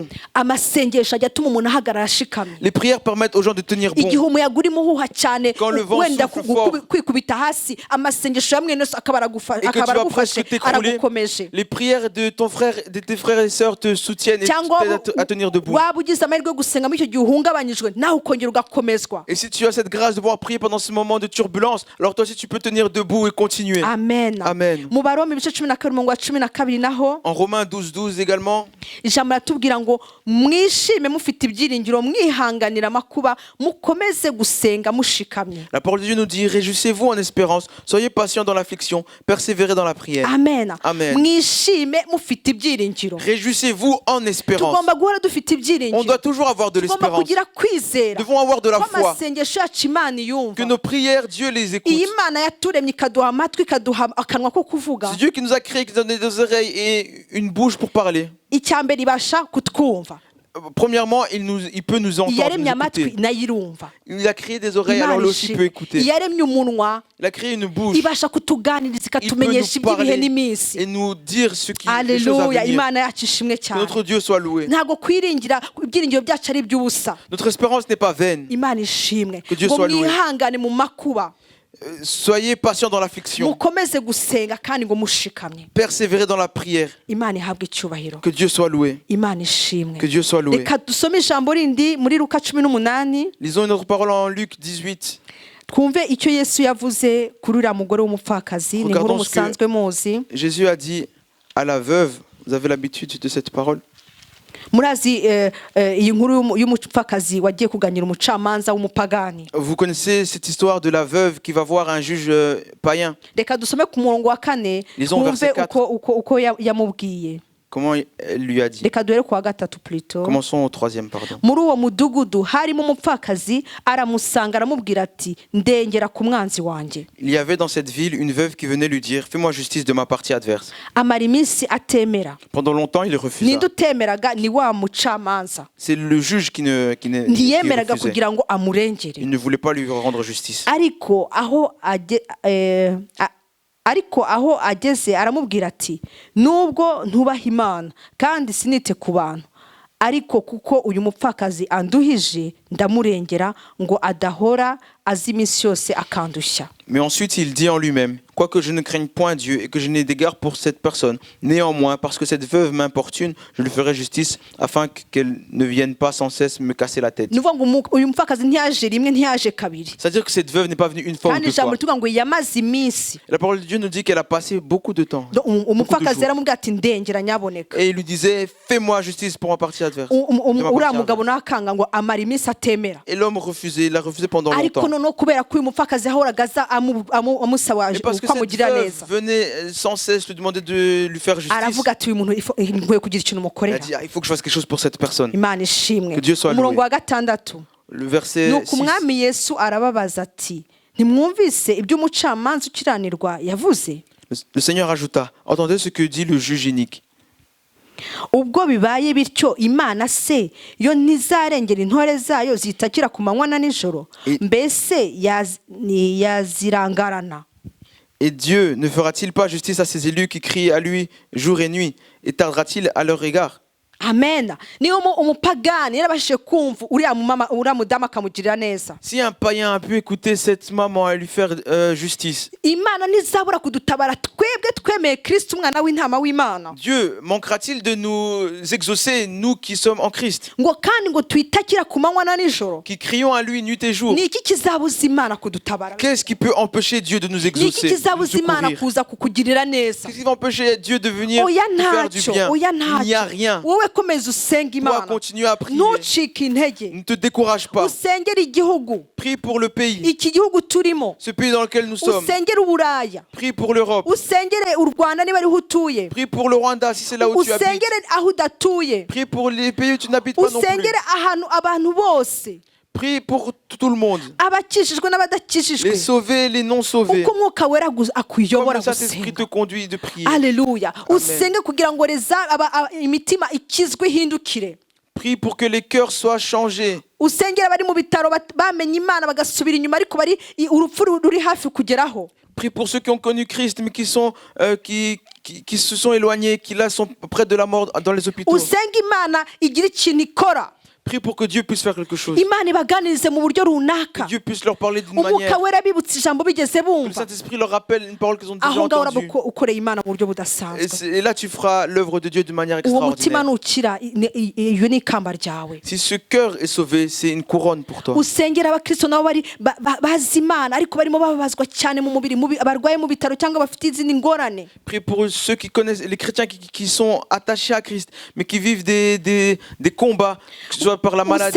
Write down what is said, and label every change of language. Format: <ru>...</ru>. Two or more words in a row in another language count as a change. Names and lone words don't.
<rw>Amasengesho ajya atuma umuntu ahagarara ashikamye.</rw> <fr>Les prières permettent aux gens de tenir bon.</fr> <rw>Igihe umuyaga urimo uhuha cyane</rw> <fr>Quand le vent</fr> <rw>wenda</rw> <fr>souffle fort,</fr> <rw>kwikubita hasi amasengesho ya mwene so akaba</rw> <fr>et que tu vas presque t'écrouler,</fr> <rw>aragukomeje.</rw> <fr>les prières de tes frères et sœurs te soutiennent et</fr> <rw>cyangwa</rw> <fr>t'aident à tenir debout.</fr> <rw>waba ugize amahirwe yo gusenga muri icyo gihe uhungabanyijwe nawe ukongera ugakomezwa.</rw> <fr>Et si tu as cette grâce de pouvoir prier pendant ce moment de turbulence, alors toi aussi tu peux tenir debout et continuer.</fr> <rw>Amen.</rw> <fr>Amen.</fr> <rw>Mu Baroma ibice 12 naho</rw> <fr>En Romains 12 également,</fr> <rw>ijambo ratubwira ngo mwishime mufite ibyiringiro mwihanganira amakuba mukomeze gusenga mushikamye.</rw> <fr>la parole de Dieu nous dit: réjouissez-vous en espérance, soyez patients dans l'affliction, persévérez dans la prière.</fr> <rw>Amen.</rw> <fr>Amen.</fr> <rw>Mwishime mufite ibyiringiro.</rw> <fr>Réjouissez-vous en espérance.</fr> <rw>Tugomba guhora dufite ibyiringiro.</rw> <fr>On doit toujours avoir de</fr> <rw>Tugomba</rw> <fr>l'espérance.</fr> <rw>kugira kwizera.</rw> <fr>Nous devons avoir de la foi.</fr> <rw>Amasengesho yacu Imana yumva.</rw> <fr>Que nos prières, Dieu les écoute.</fr> <rw>Iyi Mana yaturemye ikaduha amatwi ikaduha akanwa ko kuvuga.</rw> <fr>C'est Dieu qui nous a créé, qui nous a donné des oreilles et une bouche pour parler.</fr> <rw>Icyambere ibasha kutwumva.</rw> <fr>Premièrement, il peut nous entendre,</fr> <rw>Yaremye</rw> <fr>nous</fr> <rw>amatwi</rw> <fr>écouter.</fr> <rw>nayo irumva.</rw> <fr>Il a créé des oreilles, alors</fr> <rw>Imana</rw> <fr>lui aussi</fr> <rw>ishimwe.</rw> <fr>peut écouter.</fr> <rw>Yaremye umunwa</rw> <fr>Il a créé une bouche.</fr> <rw>ibasha kutuganiriza</rw> <fr>Il peut</fr> <rw>ikatumenyesha</rw> <fr>nous</fr> <rw>iby'ibihe</rw> <fr>parler</fr> <rw>n'iminsi.</rw> <fr>et nous dire ce qui les choses à</fr> <rw>Haleluya.</rw> <fr>venir.</fr> <rw>Imana yacu ishimwe</rw> <fr>Que</fr> <rw>cyane.</rw> <fr>notre Dieu soit loué.</fr> <rw>Ntabwo kwiringira ibyiringiro byacu ari iby'ubusa.</rw> <fr>Notre espérance n'est pas vaine.</fr> <rw>Imana ishimwe.</rw> <fr>Que Dieu</fr> <rw>Ngo</rw> <fr>soit loué.</fr> <rw>mwihangane mu makuba</rw> <fr>Soyez patients dans l'affliction.</fr> <rw>mukomeze gusenga kandi ngo mushikamye.</rw> <fr>Persévérez dans la prière.</fr> <rw>Imana ihabwe icyubahiro.</rw> <fr>Que Dieu soit loué.</fr> <rw>Imana ishimwe.</rw> <fr>Que Dieu soit loué.</fr> <rw>Reka dusome ijambo rindi muri Luka 18</rw> <fr>Lisons une autre parole en Luc 18.</fr> <rw>twumve icyo Yesu yavuze kuri uriya mugore w'umupfakazi. Ni inkuru</rw> <fr>Regardons ce que-</fr> <rw>musanzwe muzi.</rw> <fr>Jésus a dit à la veuve, vous avez l'habitude de cette parole?</fr> <rw>Murazi iyi nkuru y'umupfakazi wagiye kuganira umucamanza w'umupagani.</rw> <fr>Vous connaissez cette histoire de la veuve qui va voir un juge païen.</fr> <rw>Reka dusome ku murongo wa 4</rw> <fr>Lisons verset</fr> <rw>twumve</rw> <fr>4.</fr> <rw>uko yamubwiye.</rw> <fr>Comment elle lui a dit?</fr> <rw>Reka duhere ku wa 3 plutôt.</rw> <fr>Commençons au 3e, pardon.</fr> <rw>Muri uwo mudugudu harimo umupfakazi aramusanga aramubwira ati ndengera ku mwanzi wanjye.</rw> <fr>Il y avait dans cette ville une veuve qui venait lui dire: fais-moi justice de ma partie adverse.</fr> <rw>Amara iminsi atemera.</rw> <fr>Pendant longtemps, il refusa.</fr> <rw>Ninde utemeraga ni wa mucamanza.</rw> <fr>C'est le juge qui</fr> <rw>Ntiyemeraga</rw> <fr>refusait.</fr> <rw>kugira ngo amurengere.</rw> <fr>Il ne voulait pas lui rendre justice.</fr> <rw>ariko aho ageze aramubwira ati nubwo ntubaha Imana kandi sinite ku bantu ariko kuko uyu mupfakazi anduhije ndamurengera ngo adahora azi iminsi yose akandushya.</rw> <fr>Mais ensuite, il dit en lui-même: quoique je ne craigne point Dieu et que je n'ai d'égard pour cette personne, néanmoins, parce que cette veuve m'importune, je lui ferai justice afin qu'elle ne vienne pas sans cesse me casser la tête.</fr> <rw>Ni ukuvuga ngo uyu mupfakazi ntiyaje rimwe ntiyaje kabiri</rw> <fr>C'est-à-dire que cette veuve n'est pas venue une fois ou</fr> <rw>kandi</rw> <fr>deux</fr> <rw>ijambo</rw> <fr>fois.</fr> <rw>rituvuga ngo yamaze iminsi.</rw> <fr>La parole de Dieu nous dit qu'elle a passé beaucoup de temps.</fr> <rw>Umupfakazi yaramubwira ati ndengera nyaboneka.</rw> <fr>Et il lui disait: fais-moi justice pour ma partie adverse. De ma</fr> <rw>uriya</rw> <fr>partie</fr> <rw>mugabo</rw> <fr>adverse.</fr> <rw>nakanga ngo amara iminsi atemera.</rw> <fr>Et l'homme refusait, il a refusé pendant</fr> <rw>ariko</rw> <fr>longtemps.</fr> <rw>noneho kubera ko uyu mupfakazi yahoraga aza amusaba</rw> <fr>Et parce que</fr> <rw>uko</rw> <fr>cette</fr> <rw>amugirira</rw> <fr>veuve</fr> <rw>neza</rw> <fr>venait sans cesse lui demander de lui faire justice,</fr> <rw>aravuga ati uyu muntu nkwiye kugira ikintu</rw> <fr>elle a</fr> <rw>umukorera.</rw> <fr>dit: il faut que je fasse quelque chose pour cette personne.</fr> <rw>Imana ishimwe.</rw> <fr>Que Dieu soit loué.</fr> <rw>Umurongo wa 6</rw> <fr>Le verset</fr> <rw>nuko</rw> <fr>6.</fr> <rw>umwami Yesu arababaza ati ntimwumvise ibyo umucamanza ukiranirwa yavuze.</rw> <fr>Le Seigneur ajouta: entendez ce que dit le juge inique.</fr> <rw>ubwo bibaye bityo Imana se yo ntizarengera intore zayo zitakira ku manywa na nijoro mbese yazirangarana.</rw> <fr>Et Dieu ne fera-t-il pas justice à ses élus qui crient à lui jour et nuit, et tardera-t-il à leur égard?</fr> <rw>Amen. Niyo umupagani yarabashije kumva uriya mudamu akamugirira neza.</rw> <fr>Si un païen a pu écouter cette maman et lui faire justice,</fr> <rw>Imana ntizabura kudutabara twebwe twemeye Kristo umwana w'intama w'Imana.</rw> <fr>Dieu manquera-t-il de nous exaucer, nous qui sommes en Christ,</fr> <rw>Ngo kandi ngo twitakira ku manywa na nijoro.</rw> <fr>qui crions à lui nuit et jour?</fr> <rw>Ni iki kizabuza Imana kudutabara?</rw> <fr>Qu'est-ce qui peut empêcher Dieu de nous</fr> <rw>Ni iki</rw> <fr>exaucer, de nous</fr> <rw>kizabuza Imana</rw> <fr>secourir?</fr> <rw>kuza kukugirira neza?</rw> <fr>Qu'est-ce qui va empêcher Dieu de venir</fr> <rw>Oya</rw> <fr>nous faire du</fr> <rw>ntacyo,</rw> <fr>bien?</fr> <rw>oya</rw> <fr>Il n'y a</fr> <rw>ntacyo.</rw> <fr>rien.</fr> <rw>Wowe komeza usenga</rw> <fr>Toi,</fr> <rw>Imana.</rw> <fr>continue à prier.</fr> <rw>Ntucike intege.</rw> <fr>Ne te décourage pas.</fr> <rw>Usengere igihugu.</rw> <fr>Prie pour le pays,</fr> <rw>Iki gihugu turimo.</rw> <fr>ce pays dans lequel nous sommes.</fr> <rw>Usengere Uburaya.</rw> <fr>Prie pour l'Europe.</fr> <rw>Usengere u Rwanda niba ariho utuye.</rw> <fr>Prie pour le Rwanda si c'est là où tu habites.</fr> <rw>Usengere aho udatuye.</rw> <fr>Prie pour les pays où tu n'habites pas non plus.</fr> <rw>Usengere ahantu abantu bose.</rw> <fr>Prie pour tout le monde.</fr> <rw>abakijijwe n'abadakijijwe,</rw> <fr>Les sauvés, les non sauvés.</fr> <rw>uko umwuka wera</rw> <fr>Comme</fr> <rw>akuyobora</rw> <fr>le Saint-Esprit te</fr> <rw>gusenga.</rw> <fr>conduit de prier.</fr> <rw>Aleluya. Usenge kugira ngo imitima ikizwe ihindukire.</rw> <fr>Prie pour que les cœurs soient changés.</fr> <rw>Usengera abari mu bitaro bamenye Imana bagasubira inyuma, ariko bari urupfu ruri hafi kugeraho.</rw> <fr>Prie pour ceux qui ont connu Christ mais qui se sont éloignés, qui là sont près de la mort dans les hôpitaux.</fr> <rw>Usenge Imana igira ikintu ikora.</rw> <fr>Prie pour que Dieu puisse faire quelque chose.</fr> <rw>Imana ibaganirize mu buryo</rw> <fr>Que</fr> <rw>runaka.</rw> <fr>Dieu puisse leur parler d'une</fr> <rw>Umwuka</rw> <fr>manière.</fr> <rw>wera bibutse ijambo bigeze</rw> <fr>Que le</fr> <rw>bumva.</rw> <fr>Saint-Esprit leur rappelle une parole qu'ils ont déjà</fr> <rw>Aho ngaho uraba</rw> <fr>entendue.</fr> <rw>ukoreye Imana mu buryo</rw> <fr>Et,</fr> <rw>budasanzwe.</rw> <fr>et là, tu feras l'œuvre de Dieu de manière</fr> <rw>Uwo mutima</rw> <fr>extraordinaire.</fr> <rw>nukira, iyo ni ikamba ryawe.</rw> <fr>Si ce cœur est sauvé, c'est une couronne pour toi.</fr> <rw>Usengera abakristo nabo bari bazi Imana ariko barimo bababazwa cyane mu mubiri, abarwaye mu bitaro cyangwa bafite izindi ngorane.</rw> <fr>Prie pour ceux qui connaissent, les chrétiens qui sont attachés à Christ, mais qui vivent des combats, que ce soit par la maladie.</fr>